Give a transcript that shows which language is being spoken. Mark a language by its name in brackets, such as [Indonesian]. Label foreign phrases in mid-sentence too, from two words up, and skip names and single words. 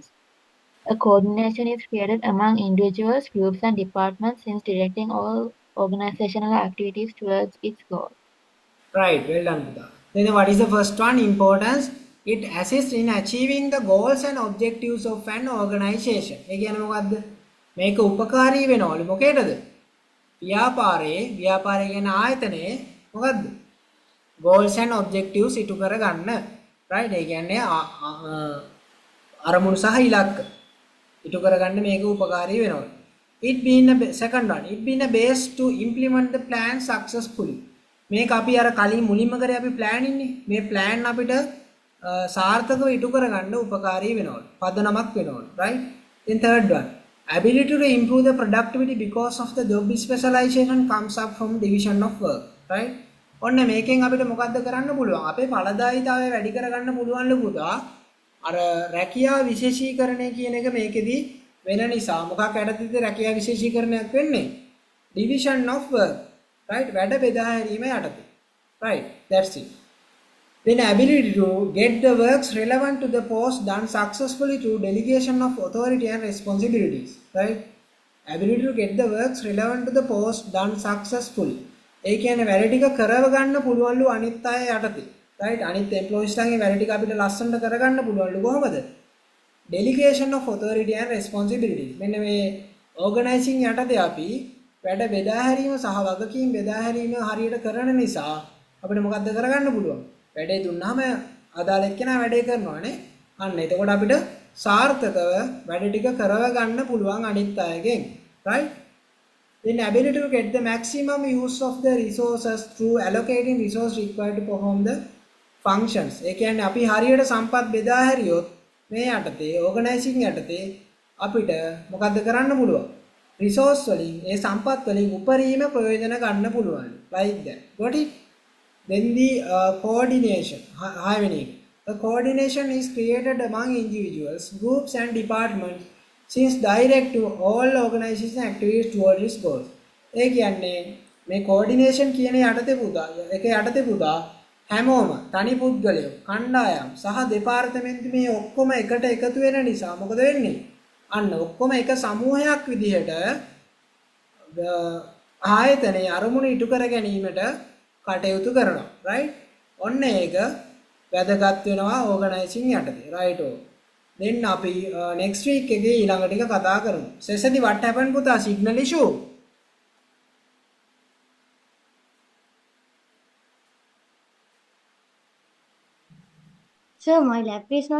[English] A coordination is created among individuals, groups, and departments since directing all organizational activities towards its goal. Right, well done Pudha. Then what is the first one? Importance. It assists in achieving the goals and objectives of an organization. [Sinhala] ඒ කියන්නේ මොකද්ද? මේක උපකාරී වෙනවලු මොකේදද? ව්‍යාපාරය කියන ආයතනයේ මොකද්ද? [English] goals and objectives [Sinhala] ඉටු කරගන්න. [English] right? [Sinhala] ඒ කියන්නේ අරමුණු සහ ඉලක්ක ඉටු කරගන්න මේක උපකාරී වෙනවා. [English] it being a second one, it being a base to implement the plan successfully. [Sinhala] මේක අපි අර කලින් මුලින්ම කරේ අපි plan ඉන්නේ. මේ plan අපිට සාර්ථකව ඉටු කරගන්න උපකාරී වෙනවා. පදනමක් වෙනවා. [English] right? then third one, ability to improve the productivity because of the job specialization comes up from division of work. right? [Sinhala] ඔන්න මේකෙන් අපිට මොකද්ද කරන්න පුළුවන්? අපේ ඵලදායීතාවය වැඩි කරගන්න පුළුවන් පුතා. අර රැකියා විශේෂීකරණය කියන එක මේකෙදි වෙන නිසා මොකක් යටතේද රැකියා විශේෂීකරණයක් වෙන්නේ? [English] division of work. right? [Sinhala] වැඩ බෙදා හැරීම යටතේ. [English] right? That's it. Then ability to get the works relevant to the post done successfully through delegation of authority and responsibilities. right? ability to get the works relevant to the post done successfully. [Sinhala] ඒ කියන්නේ වැඩ ටික කරව ගන්න පුළුවන්ලු අනිත් අය යටතේ. right? අනිත් employees ලාගේ වැඩ ටික අපිට ලස්සනට කරගන්න පුළුවන්ලු කොහොමද? [English] delegation of authority and responsibilities. [Sinhala] මෙන්න මේ organizing යටතේ අපි වැඩ බෙදා හැරීම සහ වගකීම් බෙදා හැරීම හරියට කරන නිසා අපිට මොකද්ද කරගන්න පුළුවන්? වැඩේ දුන්නාම අදාළ එක්කෙනා වැඩේ කරනවානේ. අන්න එතකොට අපිට සාර්ථකව වැඩ ටික කරව ගන්න පුළුවන් අනිත් අයගෙන්. [English] right? Then ability to get the maximum use of the resources through allocating resource required to perform the functions. [Sinhala] ඒ කියන්නේ අපි හරියට සම්පත් බෙදා හැරියොත් මේ යටතේ organizing යටතේ අපිට මොකද්ද කරන්න පුළුවන්? resource වලින් ඒ සම්පත් වලින් උපරිම ප්‍රයෝජන ගන්න පුළුවන්. [English] like that. Got it? Then the coordination. Having the coordination is created among individuals, groups and departments since direct to all organization activities towards its goals. [Sinhala] ඒ කියන්නේ මේ coordination කියන යටතේ පුතා එක යටතේ පුතා හැමෝම තනි පුද්ගලයෝ කණ්ඩායම් සහ දෙපාර්තමේන්තු මේ ඔක්කොම එකට එකතු වෙන නිසා මොකද වෙන්නේ? අන්න ඔක්කොම එක සමූහයක් විදිහට ආයතනයේ අරමුණු ඉටු කර ගැනීමට කටයුතු කරනවා. right? ඔන්න ඒක වැදගත් වෙනවා organizing යටතේ. right? then අපි [English] next week [Sinhala] එකේ ඊළඟ ටික කතා කරමු. [English] සෙසදි what happened පුතා? signal issue. Sir, my laptop is not